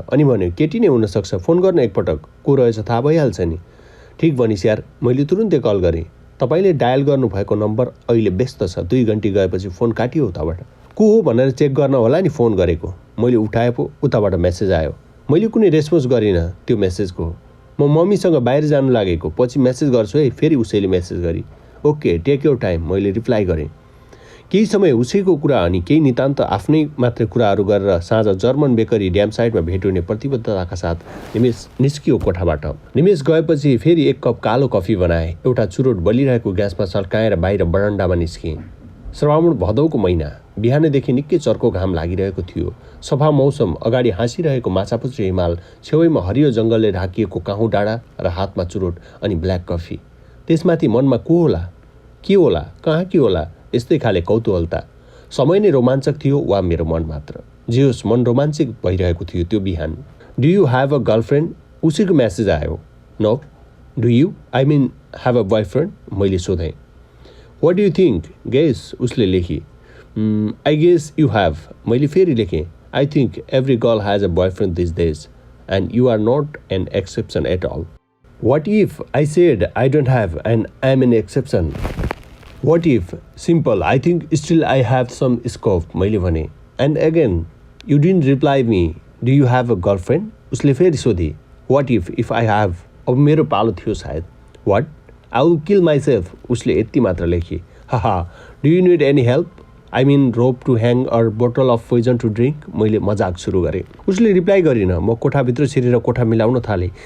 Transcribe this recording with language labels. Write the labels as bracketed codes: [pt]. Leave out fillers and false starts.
[ne] अनि भन्यो, केटी नै हुनसक्छ, फोन गर्न एकपटक, को रहेछ थाहा भइहाल्छ नि। ठिक भनिस् यार, मैले तुरुन्तै कल गरेँ। तपाईँले डायल गर्नुभएको नम्बर अहिले व्यस्त छ। 2 घन्टी गएपछि फोन काटियो उताबाट। को हो भनेर चेक गर्न होला नि फोन गरेको। मैले उठाए पो उताबाट मेसेज आयो। मैले कुनै रेस्पोन्स गरिनँ त्यो मेसेजको। म मम्मीसँग बाहिर जानु लागेको, पछि मेसेज गर्छु है। फेरि उसैले मेसेज गरी, [en] okay take your time, [ne] मैले रिप्लाई गरेँ। केही समय उसैको कुरा अनि केही नितान्त आफ्नै मात्रै कुराहरू गरेर साँझ जर्मन बेकरी ड्याम साइडमा भेट हुने प्रतिबद्धताका साथ निमेश निस्कियो कोठाबाट। निमेश गएपछि फेरि 1 कप कालो कफी बनाए। एउटा चुरोट बलिरहेको ग्यासमा सल्काएर बाहिर बरन्डामा निस्किएँ। श्रावण भदौको महिना, बिहानैदेखि निकै चर्को घाम लागिरहेको थियो। सफा मौसम, अगाडि हाँसिरहेको माछापुच्छ्रे हिमाल, छेउैमा हरियो जङ्गलले ढाकिएको काहुँ डाँडा र हातमा चुरोट अनि ब्ल्याक कफी। त्यसमाथि मनमा को होला, के होला, कहाँ के होला, यस्तै खाले कौतूहलता। समय नै रोमाञ्चक थियो वा मेरो मन मात्र? जे होस्, मन रोमाञ्चित भइरहेको थियो त्यो बिहान। [en] Do you have a girlfriend? [ne] उसैको message आयो। [en] No. Do you, I mean have a boyfriend? [ne] मैले सोधेँ। [en] What do you think? Guess, [ne] उसले लेखी। [en] I guess you have. [ne] मैले फेरि लेखेँ। [en] I think every girl has a boyfriend this days and you are not an exception at all. What if I said I don't have and I am an exception? What if? Simple. I think still I have some scope. [ne] मैले भने। [en] And again, you didn't reply me. Do you have a girlfriend? [ne] उसले फेरि सोधी। [en] What if I have? [ne] अब मेरो पालो थियो सायद। [en] What? I will kill myself. [ne] उसले यति मात्र लेखी। [en] हाहा, do you need any help? I mean rope to hang or bottle of poison to drink? [ne] मैले मजाक सुरु गरेँ। उसले रिप्लाई गरिन। म कोठाभित्र छिरेर कोठा मिलाउन थालेँ।